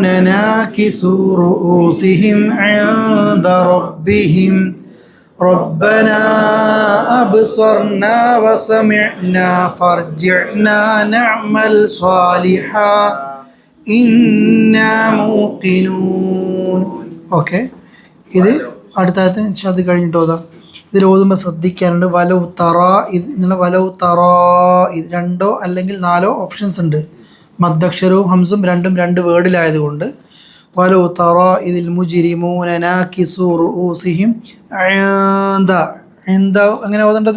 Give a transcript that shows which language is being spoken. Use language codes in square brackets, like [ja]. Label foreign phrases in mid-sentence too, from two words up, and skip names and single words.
[ar] ناكسوا رؤوسهم عند ربهم ربنا أبصرنا وسمعنا فارجعنا نعمل صالحا إنا موقنون. [ml] ഓക്കെ, ഇത് അടുത്തത് അത് കഴിഞ്ഞിട്ട് ഓതാം. ഇതിൽ ഓതുമ്പോൾ ശ്രദ്ധിക്കാനുണ്ട്. [ar] ولو ترى [ml] എന്നുള്ള [ar] ولو ترى [ml] ഇത് രണ്ടോ അല്ലെങ്കിൽ നാലോ ഓപ്ഷൻസ് ഉണ്ട്. മദ്ദക്ഷരവും ഹംസും രണ്ടും രണ്ട് വേർഡിലായതുകൊണ്ട് [ar] ولو ترى [ml] ഇതിൽ [ar] المجرمون ناكسو رؤوسهم [ml] എങ്ങനെ ഓതേണ്ടത്?